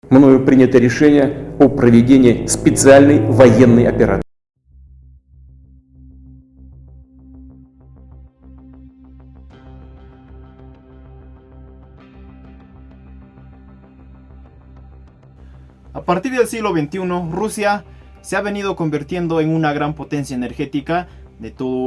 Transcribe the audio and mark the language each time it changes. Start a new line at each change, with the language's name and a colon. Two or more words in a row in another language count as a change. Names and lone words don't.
Russian: Мною принято решение о проведении специальной военной операции.
Spanish: A partir del siglo XXI, Rusia se ha venido convirtiendo en una gran potencia energética de todo